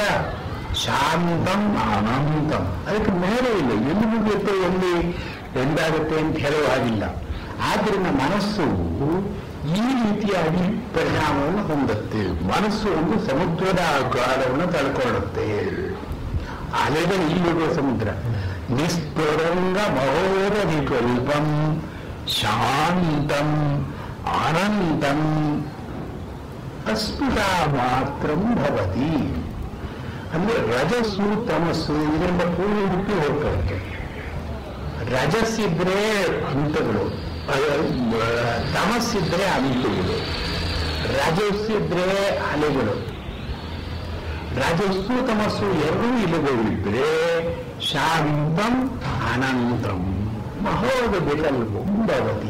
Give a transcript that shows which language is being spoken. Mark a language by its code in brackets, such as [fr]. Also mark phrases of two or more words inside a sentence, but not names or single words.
[sa] ಶಾಂತಂ ಅನಂತಂ, [kn] ಅದಕ್ಕೆ ಮೇಲೆ ಇಲ್ಲ, ಎಲ್ಲಿ ಮುಗಿಯುತ್ತೆ ಎಲ್ಲಿ ಎಂದಾಗುತ್ತೆ ಅಂತ ಹೇಳುವಾಗಿಲ್ಲ. ಆದ್ದರಿಂದ ಮನಸ್ಸು ಈ ರೀತಿಯಾಗಿ ಪರಿಣಾಮವನ್ನು ಹೊಂದುತ್ತೆ. ಮನಸ್ಸು ಒಂದು ಸಮುದ್ರದ ಆಕಾರವನ್ನು ತಳ್ಕೊಳ್ಳುತ್ತೆ. ಅಲೆಗಳು ಇಲ್ಲಿರುವ ಸಮುದ್ರ. [sa] ನಿಸ್ತರಂಗ ಮಹೋದಧಿಕಲ್ಪಂ ಶಾಂತಂ ಅನಂತಂ ಅಸ್ಫುಟಾ ಮಾತ್ರಂ ಭವತಿ. [kn] ಅಂದ್ರೆ ರಜಸ್ಸು ತಮಸ್ಸು ಇದರಿಂದ ಪೂರ್ಣ ಹುಟ್ಟಿ ಹೋಗ್ತದೆ. ರಜಸ್ಸಿದ್ರೆ ಹಂತಗಳು, ತಮಸ್ಸಿದ್ರೆ ಅಂಟುಗಳು, ರಜಸ್ಸಿದ್ರೆ ಅಲೆಗಳು. ರಜಸ್ಸು ತಮಸ್ಸು ಎರಡೂ ಇಲ್ಲಗಳಿದ್ರೆ [sa] ಶಾಂತಂ ಅನಂತಂ ಮಹೋದ ವಿಕಲ್ಪಂ ಭವತಿ.